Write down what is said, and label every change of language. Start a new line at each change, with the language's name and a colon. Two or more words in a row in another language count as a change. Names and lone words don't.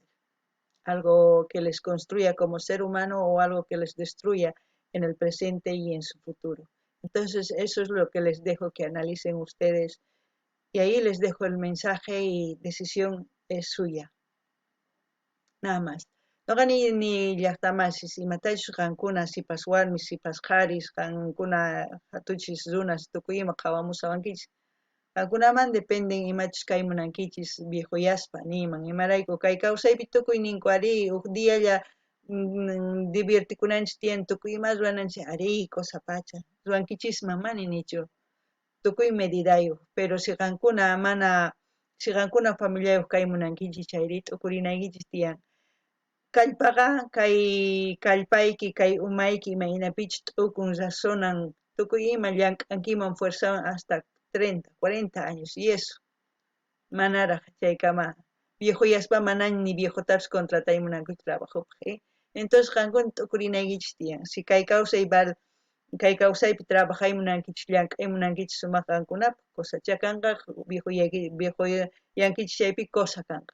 Spanish: ¿Algo que les construya como ser humano o algo que les destruya en el presente y en su futuro? Entonces, eso es lo que les dejo que analicen ustedes. Y ahí les dejo el mensaje y decisión es suya. Nada más.
Quechua: No gani ni llaqtamasis imatachus qankuna sipas warmis sipas qaris qankuna hatuchis runas tukuyma qhawamusawankichis qankunaman dependen imachus kay munankichis viejuyaspa niman imarayku kay kawsaypi tukuy ninku ari uk diyalla divirtikunanchis tiyan tukuyma rurananchis ari kosapacha rurankichisman mana nichu tukuy medidayuq
Spanish: pero si
Quechua: qankuna familiayuq kay munankichis chayri t'ukurinaykichis tiyan kallpaqa kay kallpayki kay umayki imahinapichus t'ukun razonan tukuy ima llank'ankiman fuerzawan
Spanish: hasta 30, 40 años y eso
Quechua: manaraq chaykama viejuyaspa manan ni viejotapis contrataymunankuchu trabajopaq Entonces kankuna tukurinaykichis tiyan. Si kay kawsaypi trabajaymunankichis llank'aymunankichis sumaq kankunapaq cosacha kanqa viejoyankichis chaypi cosa kanqa.